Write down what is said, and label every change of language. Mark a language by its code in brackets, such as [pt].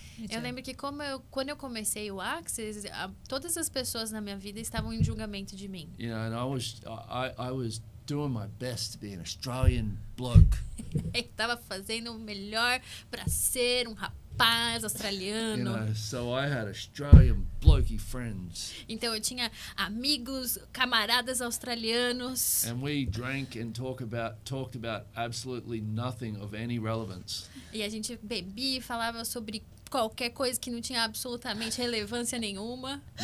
[pt] Eu lembro que quando eu comecei o Access, todas as pessoas na minha vida estavam em julgamento de mim. [en] And I was doing my best to be an Australian bloke. [pt] Eu estava fazendo o melhor para ser um rapaz australiano. [en] So I had Australian blokey friends. [pt] Então eu tinha amigos, camaradas australianos. [en] And we drank and talked about absolutely nothing of any relevance. [pt] E a gente bebia e falava sobre qualquer coisa que não tinha absolutamente relevância nenhuma.